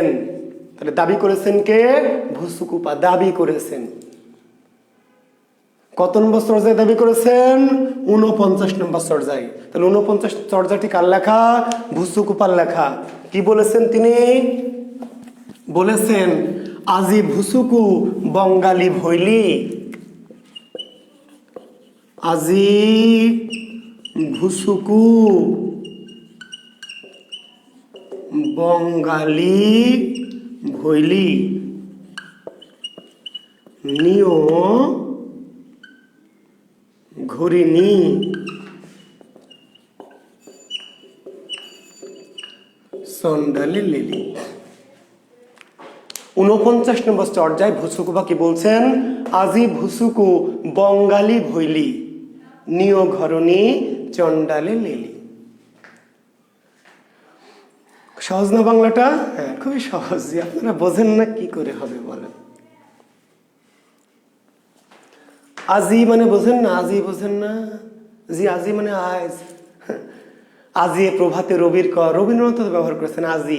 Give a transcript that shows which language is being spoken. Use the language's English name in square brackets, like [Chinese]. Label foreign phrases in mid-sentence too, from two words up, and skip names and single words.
[Bangla] তাহলে দাবি করেছেন কে? ভুসুকুপা দাবি করেছেন। কত নম্বর চর্যায় দাবি করেছেন? 49 নম্বর চর্যায়। তাহলে 49 চর্যাটি কার লেখা? ভুসুকুপার লেখা। কি বলেছেন তিনি? বলেছেন, আজি ভুসুকু বঙ্গালী ভৈলি। আজি ভুসুকু বঙ্গালী ভৈলি, নিয় ঘুরিনি সন্ডালে লিলি। 49 নম্বর চর্যায় ভুসুকুপা কি বলছেন? আজি ভুসুকু বঙ্গালী ভৈলি, নিয় ঘরণী চন্ডালে লিলি। সহজ না বাংলাটা? হ্যাঁ, খুবই সহজ। আপনারা বোঝেন না কি করে হবে বলেন? আজি মানে বোঝেন না? আজি বোঝেন না? জি, আজি মানে আজ। আজি প্রভাতে রবির রবীন্দ্রনাথ ব্যবহার করেছেন আজি।